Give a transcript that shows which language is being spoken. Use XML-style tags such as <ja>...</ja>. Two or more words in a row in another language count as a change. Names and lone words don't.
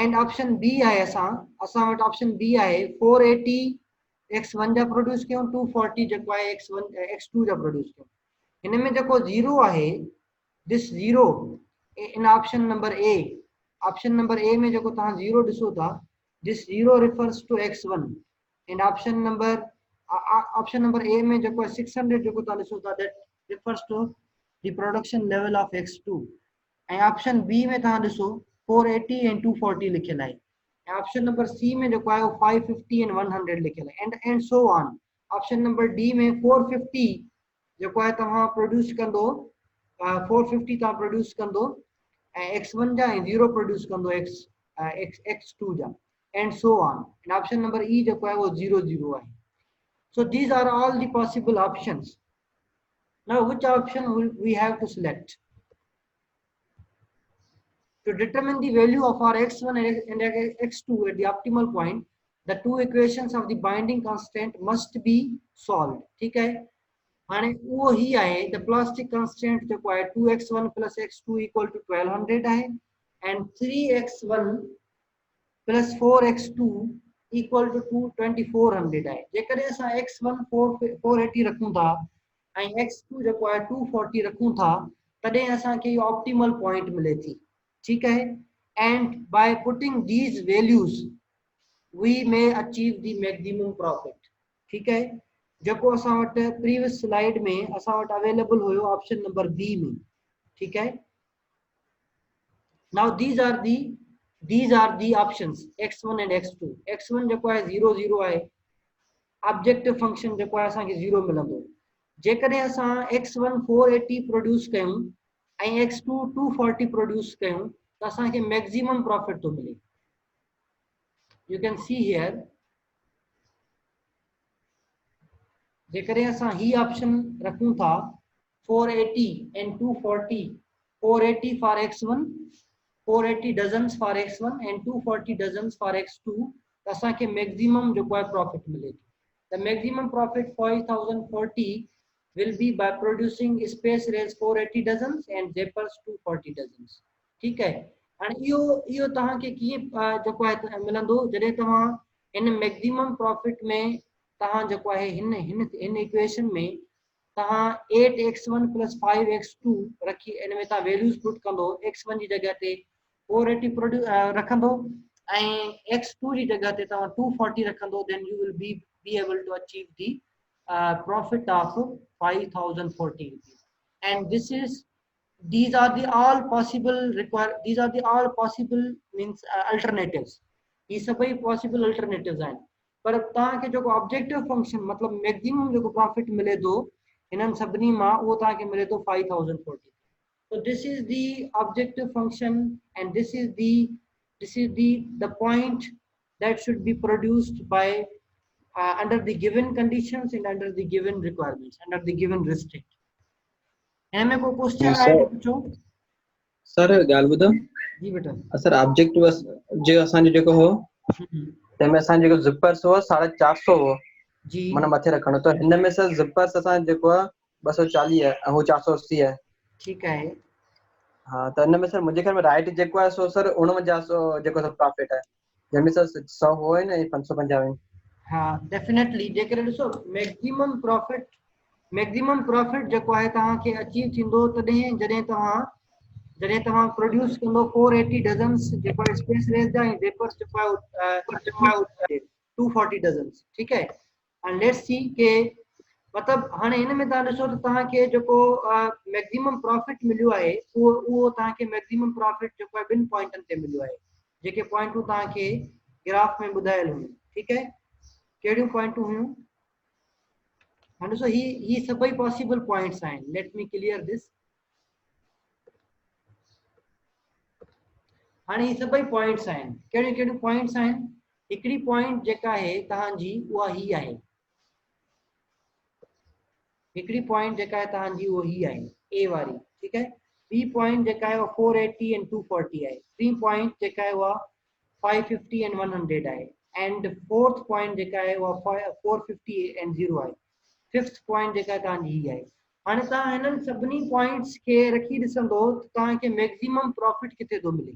<en>and option B</en> <sd>आहे असां वटि</sd> <en>option B</en> <sd>आहे 480 x1 जा प्रोड्यूस कयूं 240 जेको आहे x2 जा प्रोड्यूस कयूं हिन में जेको 0 आहे</sd> <en>this 0 in option number</en> <sd>ए में जेको तव्हां 0 ॾिसो था</sd> <en>this 0 refers to x1 and option number A</en> <sd>में जेको आहे 600 जेको तव्हां ॾिसो था</sd> <en>that refers to the production level of x2</en> <sd>ऐं</sd> <en>option B</en> <sd>में तव्हां ॾिसो 480 एंड 240 लिखियल आहे</sd> <en>option number C</en> <sd>में जो है 550 एंड 100 लिखियल है</sd> <en>and so on option number D</en> <sd>में 450 जेको आहे तव्हां प्रोड्यूस कंदो 450 तव्हां प्रोड्यूस कंदो ऐं x1 जा ऐं 0 प्रोड्यूस कंदो x2 जा</sd> <en>and so on and option number E</en> <sd>जेको आहे वो 0 0 आहे.</sd> <en>So these are all the possible options. Now which option will we have to select? To determine the value of our x1 and x2 at the optimal point, the two equations of the binding constant must be solved.</en> <hi>ठीक है,</hi> <sd>हाने वो ही आहे</sd> <en>the plastic constant</en> <sd>जेको आहे</sd> <en>2x1 plus x2 equal to 1200</en> <sd>आहे</sd> <en>and 3x1 plus 4x2 equal to 2400</en> <sd>आहे. जेकॾहिं असां x1 480 रखूं था ऐं x2 जेको आहे 240 रखूं था तॾहिं असांखे इहो</sd> <en>optimal point</en> <sd>मिले थी.</sd> <hi>ठीक है,</hi> <en>and by putting these values we may achieve the maximum profit.</en> <hi>ठीक है,</hi> <sd>जेको असां वटि</sd> <en>previous slide</en> <sd>में असां वटि अवेलेबल हुयो</sd> <en>option number B</en> <sd>में.</sd> <hi>ठीक है,</hi> <en>now these are the options x1 and x2.</en> <sd>x1 जेको आहे 0 0 आहे,</sd> <en>objective function</en> <sd>जेको आहे असांखे 0 मिलंदो. जेकॾहिं असां x1 480 प्रोड्यूस कयूं ऐं x2 240 प्रोड्यूस कयूं त असांखे</sd> <en>maximum profit</en> <sd>थो मिले.</sd> <en>you can see here</en> <sd>जेकॾहिं असां ही ऑप्शन रखूं था</sd> <en>480 and 240, 480 for x1, 480 dozens for x1 and 240 dozens for x2</en> <sd>त असांखे मैक्सिमम जेको आहे प्रॉफिट मिले थी.</sd> <en>The maximum profit 5040 will be by producing space rays 480 dozens and Zeppers 240 dozens.</en> <hi>ठीक है,</hi> <sd>हाणे इहो तव्हांखे कीअं जेको आहे मिलंदो जॾहिं तव्हां इन</sd> <en>maximum profit</en> <sd>में तव्हां जेको आहे हिन इक्वेशन में तव्हां</sd> <en>8x1 plus 5x2</en> <sd>रखी इन में तव्हां</sd> <en>values put</en> <sd>कंदो. x1 जी जगह ते 480 रखंदो ऐं x2 जी जगह ते तव्हां 240 रखंदो.</sd> <en>then you will be able to achieve the profit of 5040 rupees. And these are the all possible means alternatives.</en> <sd>ये सभई</sd> <en>possible alternatives</en> <sd>आहिनि, पर तव्हांखे जेको</sd> <en>objective function</en> <sd>मतलब मैक्सिमम जेको प्रॉफिट मिले थो इन्हनि सभिनी मां उहो तव्हांखे मिले थो 5040.</sd> <en>So this is the objective function and this is the point that should be produced by under the given conditions and under the given requirements, under the given restrict.</en> <hi>इनमें को क्वेश्चन आए तो पूछो सर.</hi> <sd>ॻाल्हि ॿुधो</sd> <hi>जी बेटा.</hi> <sd>सर ऑब्जेक्ट बस जो असांजो जेको हो तंहिंमें असां जेको ज़िपर्स हो 450 हो जी माना मथे रखणो. त हिन में सर ज़िपर्स असां जेको आहे 240 है ऐं 480 है.</sd> <hi>ठीक है, हाँ.</hi> <sd>त हिन में सर मुंहिंजे ख्याल में राइट जेको आहे सो सर 4900 जेको सर प्रॉफिट है जंहिंमें सर 100 हो है ना 550. हाँ डेफिनेटली. जेकर ॾिसो</sd> <en>maximum profit</en> <sd>जेको आहे तव्हांखे अचीव थींदो तॾहिं जॾहिं तव्हां प्रोड्यूस कंदो 480 डज़न्स जेको आहे स्पेस रेस जा ऐं वेपर्स जेको आहे 240 डज़न्स.</sd> <hi>ठीक है,</hi> <en>and let's see</en> <sd>के मतलब हाणे हिन में तव्हां ॾिसो त तव्हांखे जेको</sd> <en>maximum profit</en> <sd>मिलियो आहे उहो तव्हांखे</sd> <en>maximum profit</en> <sd>जेको आहे ॿिनि पॉइंटनि ते मिलियो आहे जेके पॉइंटूं तव्हांखे ग्राफ में ॿुधायल हुयूं.</sd> <hi>ठीक है,</hi> <sd>कहिड़ियूं पॉइंटूं हुयूं? हाणे ॾिसो ही सभई</sd> <en>possible points</en> <sd>आहिनि.</sd> <en>let me clear this.</en> <sd>हाणे ही सभई पॉइंट्स आहिनि. कहिड़ियूं पॉइंट्स आहिनि? हिकिड़ी पॉइंट जेका आहे तव्हांजी उहा ही आहे. हिकिड़ी पॉइंट जेका आहे तव्हांजी उहा ही आहे ए वारी.</sd> <hi>ठीक है,</hi> <en>B point</en> <sd>जेका आहे उहा 480 एंड 240 आहे.</sd> <en>T point</en> <sd>जेका आहे उहा 550 एंड 100 आहे.</sd> <en>and fourth point</en> <sd>जेका आहे उहा 450 एंड 0 आहे.</sd> <en>fifth point</en> <sd>जेका तव्हांजी ही आहे. हाणे तव्हां हिननि सभिनी पॉइंट्स खे रखी ॾिसंदो त तव्हांखे</sd> <en>maximum profit</en> <sd>किथे थो मिले.</sd>